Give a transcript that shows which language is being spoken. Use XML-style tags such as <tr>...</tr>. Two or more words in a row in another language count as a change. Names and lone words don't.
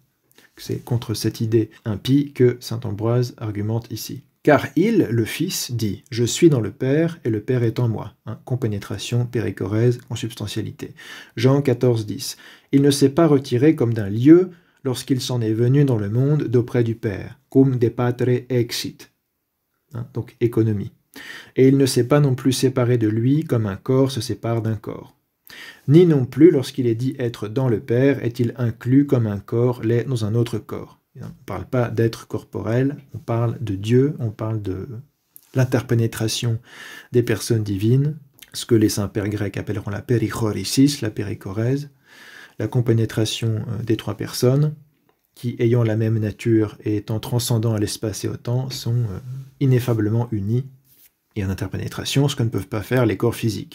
<fr>C'est contre cette idée impie que saint Ambroise argumente ici. Car il, le Fils, dit « Je suis dans le Père et le Père est en moi ». Compénétration, péricorèse, consubstantialité. Jean 14, 10. Il ne s'est pas retiré comme d'un lieu lorsqu'il s'en est venu dans le monde d'auprès du Père.</fr> <la>Cum de patre exit.</la> <fr>Donc économie. Et il ne s'est pas non plus séparé de lui comme un corps se sépare d'un corps. Ni non plus, lorsqu'il est dit être dans le Père, est-il inclus comme un corps l'est dans un autre corps. On ne parle pas d'être corporel, on parle de Dieu, on parle de l'interpénétration des personnes divines, ce que les saints-pères grecs appelleront la périchoresis, la péricorèse, la compénétration des trois personnes, qui, ayant la même nature et étant transcendants à l'espace et au temps, sont ineffablement unis, et en interpénétration, ce que ne peuvent pas faire les corps physiques.</fr>